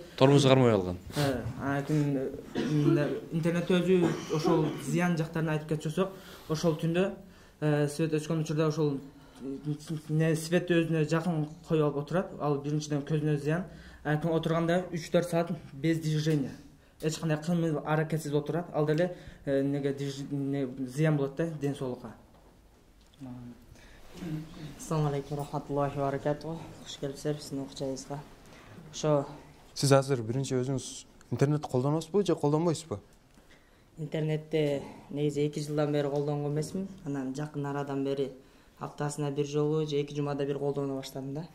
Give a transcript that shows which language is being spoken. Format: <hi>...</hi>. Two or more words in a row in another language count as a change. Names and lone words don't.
<ky>Тормозу кармай алган. Интернет өзү ошол зыян жактарын айтып кетсек, ошол түндө свет өчкөн учурда ошол светти өзүнө жакын коюп алып отурат. Ал биринчиден көзүнө зыян. Анан отурганда 3-4 саат</ky> <ru>без движения.</ru> <ky>Эч кандай кыймыл аракетсиз отурат. Ал деле зыян болот да ден соолукка.</ky> <ar>السلام عليكم رحمة الله وبركاته.</ar> <ky>Куш келипсиздер биздин окуучубузга. Ошо Сиз азыр биринчи өзүңүз интернет колдоносузбу же колдонбойсузбу? Интернетти негизи 2 жылдан бери колдонгон эмесмин. Анан жакын арадан бери аптасына бир жолу же 2 жумада бир колдоно баштадым да.</ky>